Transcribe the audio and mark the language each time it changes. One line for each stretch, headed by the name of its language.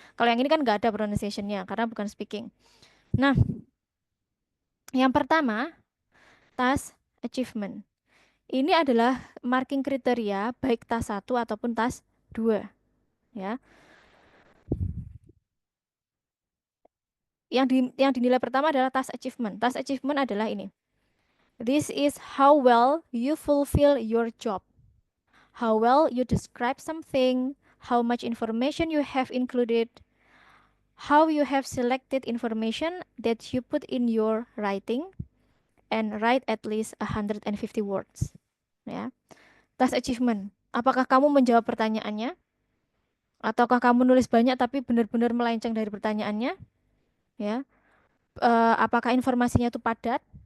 Indonesian: Kalau yang ini kan nggak ada pronunciationnya karena bukan speaking. Nah, yang pertama, task achievement. Ini adalah marking kriteria baik tas 1 ataupun tas 2 ya. Yang dinilai pertama adalah task achievement. Task achievement adalah ini.
English: This is how well you fulfill your job. How well you describe something, how much information you have included, how you have selected information that you put in your writing, and write at least 150 words.
Indonesian: Ya. Task achievement. Apakah kamu menjawab pertanyaannya? Ataukah kamu nulis banyak tapi benar-benar melenceng dari pertanyaannya? Ya. Apakah informasinya itu padat?